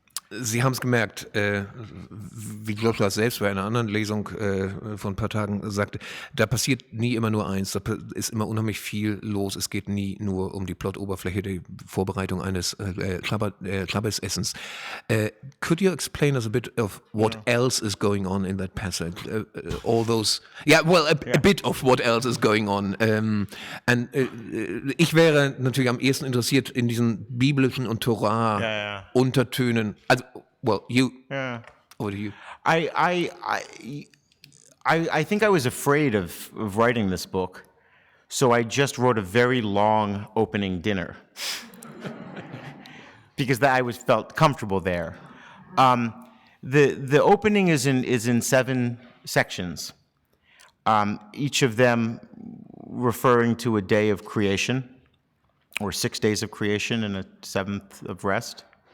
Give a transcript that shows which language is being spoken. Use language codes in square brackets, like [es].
[de] Sie haben es gemerkt, wie Joshua selbst bei einer anderen Lesung vor ein paar Tagen sagte, da passiert nie immer nur eins, da ist immer unheimlich viel los. Es geht nie nur um die Plot-Oberfläche, die Vorbereitung eines Shabbos-Essens. [en] Could you explain us a bit of what else is going on in that passage? All those, a bit of what else is going on. [de] Ich wäre natürlich am ehesten interessiert in diesen biblischen und Torah-Untertönen. [en] Over to you. I think I was afraid of writing this book, so I just wrote a very long opening dinner because I felt comfortable there. The opening is in 7 sections, each of them referring to a day of creation, or 6 days of creation and a 7th of rest.